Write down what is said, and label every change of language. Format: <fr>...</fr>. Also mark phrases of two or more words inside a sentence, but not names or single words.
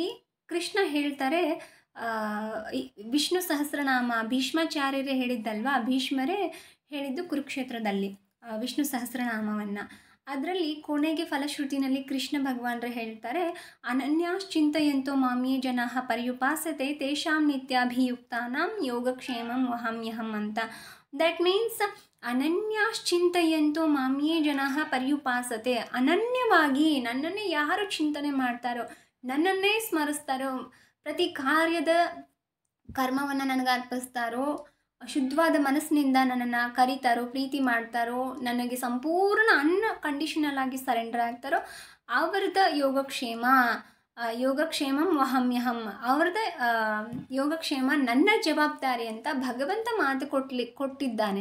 <kn>ಕೃಷ್ಣ ಹೇಳ್ತಾರೆ, ವಿಷ್ಣು ಸಹಸ್ರನಾಮ ಭೀಷ್ಮಾಚಾರ್ಯರೇ ಹೇಳಿದ್ದಲ್ವಾ, ಭೀಷ್ಮರೇ ಹೇಳಿದ್ದು ಕುರುಕ್ಷೇತ್ರದಲ್ಲಿ ವಿಷ್ಣು ಸಹಸ್ರನಾಮವನ್ನು. ಅದರಲ್ಲಿ ಕೊನೆಗೆ ಫಲಶ್ರುತಿನಲ್ಲಿ ಕೃಷ್ಣ ಭಗವಾನರು ಹೇಳ್ತಾರೆ,</kn> <sa>ಅನನ್ಯಾಶ್ಚಿಂತಯಂತೋ ಮಾಮ್ಯೇ ಜನಾಃ ಪರ್ಯುಪಾಸತೆ ತೇಷಾಂ ನಿತ್ಯಾಭಿಯುಕ್ತಾನಾಂ ಯೋಗಕ್ಷೇಮಂ ವಹಾಮ್ಯಹಂ ಅಂತ.</sa> <en>that means</en> <sa>ಅನನ್ಯಾಶ್ಚಿಂತಯಂತೋ ಮಾಮ್ಯೇ ಜನಾಃ ಪರ್ಯುಪಾಸತೆ.</sa> <kn>ಅನನ್ಯವಾಗಿ ನನ್ನನ್ನೇ ಯಾರು ಚಿಂತನೆ ಮಾಡ್ತಾರೋ, ನನ್ನನ್ನೇ ಸ್ಮರಿಸ್ತಾರೋ, ಪ್ರತಿ ಕಾರ್ಯದ ಕರ್ಮವನ್ನು ನನಗೆ ಅರ್ಪಿಸ್ತಾರೋ, ಶುದ್ಧವಾದ ಮನಸ್ಸಿನಿಂದ ನನ್ನನ್ನು ಕರೀತಾರೋ, ಪ್ರೀತಿ ಮಾಡ್ತಾರೋ, ನನಗೆ ಸಂಪೂರ್ಣ ಅನ್ಕಂಡೀಷನಲ್ ಆಗಿ ಸರೆಂಡರ್ ಆಗ್ತಾರೋ, ಅವ್ರದ್ದು</kn> <sa>ಯೋಗಕ್ಷೇಮಂ ವಹಮ್ಯಹಂ,</sa> <kn>ಅವ್ರದ್ದು ಯೋಗಕ್ಷೇಮ ನನ್ನ ಜವಾಬ್ದಾರಿ ಅಂತ ಭಗವಂತ ಮಾತು ಕೊಟ್ಟಿದ್ದಾನೆ.</kn>